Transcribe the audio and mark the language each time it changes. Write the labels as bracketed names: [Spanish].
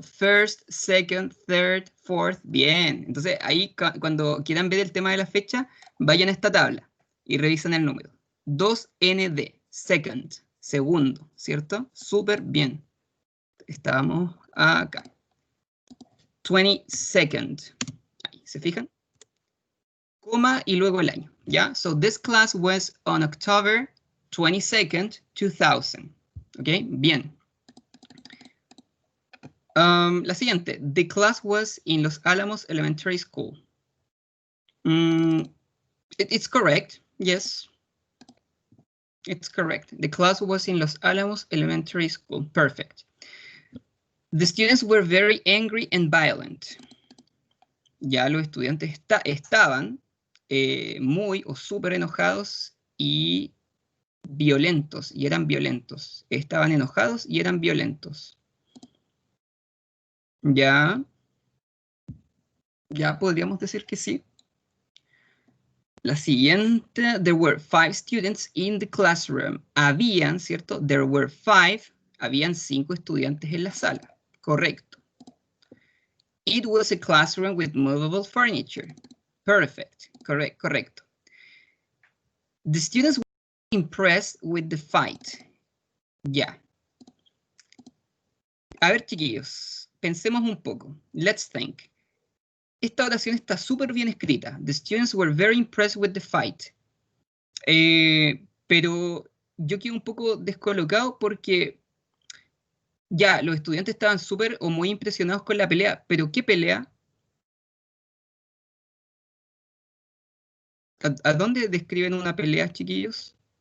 [English] First, second, third, fourth. [Spanish] Bien. Entonces, ahí cuando quieran ver el tema de la fecha, vayan a esta tabla y revisan el número. [English] 2ND, second, segundo, ¿cierto? [Spanish] Súper bien. Estábamos acá. 22nd. Ahí, ¿se fijan? Coma y luego el año, ¿ya? [English] So, this class was on October 22nd, 2000. ¿Ok? Bien. [Spanish] La siguiente. [English] The class was in Los Alamos Elementary School. It's correct, yes. It's correct. The class was in Los Alamos Elementary School. Perfect. The students were very angry and violent. [Spanish] Ya los estudiantes estaban muy o súper enojados y violentos, y eran violentos. Estaban enojados y eran violentos. Ya podríamos decir que sí. La siguiente, [English] there were 5 students in the classroom. [Spanish] Habían, ¿cierto? [English] There were 5, [Spanish] habían 5 estudiantes en la sala. Correcto. [English] It was a classroom with movable furniture. Perfect. Correcto. The students were impressed with the fight. [Spanish] Ya. A ver, chiquillos, pensemos un poco. [English] Let's think. [Spanish] Esta oración está súper bien escrita. [English] The students were very impressed with the fight. [Spanish] Pero yo quedo un poco descolocado porque ya, los estudiantes estaban súper o muy impresionados con la pelea. ¿Pero qué pelea? ¿A dónde describen una pelea, chiquillos?